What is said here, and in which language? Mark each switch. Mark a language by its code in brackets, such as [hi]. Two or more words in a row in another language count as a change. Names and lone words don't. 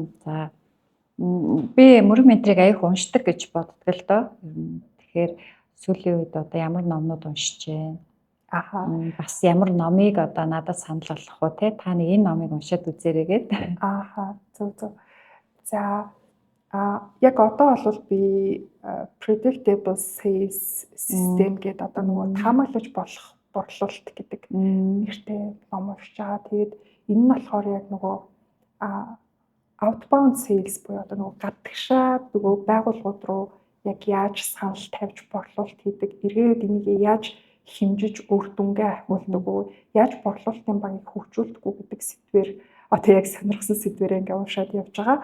[mn] За би мөрөг ментрийг аяг уншдаг гэж боддог л доо. Тэгэхээр сүүлийн үед одоо ямар номнууд уншиж байна? Бас ямар номыг одоо надад санал болгох уу те? Та нэг энэ номыг уншаад үзээрэй гээд. Зөв. За яг одоо бол би [en] predictable sales system [mn] гэдэг одоо нөгөө таамаглаж болох борлуулалт гэдэг нэртэй ном уншиж байгаа. Тэгээд энэ нь болохоор яг нөгөө [en] outbound sales [mn] буюу одоо нөгөө гадагшаа нөгөө байгууллагууд руу яг яаж санал тавьж борлуулалт хийдэг, эргээд энийг яаж хэмжиж үр дүнгээ ахиулдаг уу, яаж борлуулалтын багийг хөгжүүлдэг үү гэдэг сэдвээр одоо яг сонирхсан сэдвээр ингээ уншаад явж байгаа.